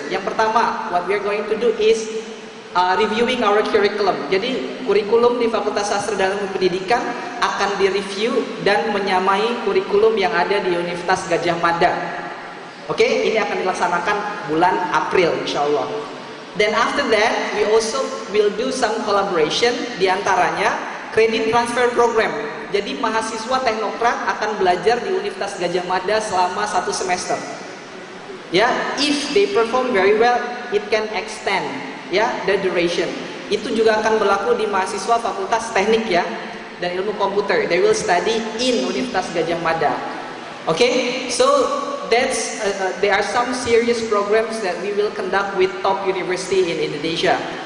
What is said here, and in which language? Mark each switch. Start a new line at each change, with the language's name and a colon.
Indonesian: Yang pertama,
English: what we are going to do is reviewing our curriculum.
Indonesian: Jadi kurikulum di Fakultas Sastra dan Ilmu Pendidikan akan direview dan menyamai kurikulum yang ada di Universitas Gajah Mada. Oke, ini akan dilaksanakan bulan April insyaallah.
English: Then after that, we also will do some collaboration, diantaranya credit transfer program.
Indonesian: Jadi mahasiswa teknokrat akan belajar di Universitas Gajah Mada selama 1 semester.
English: Ya, if they perform very well, it can extend, ya, the duration.
Indonesian: Itu juga akan berlaku di mahasiswa Fakultas Teknik ya dan Ilmu Komputer.
English: They will study in Universitas Gajah Mada. Okay, so there are some serious programs that we will conduct with top university in Indonesia.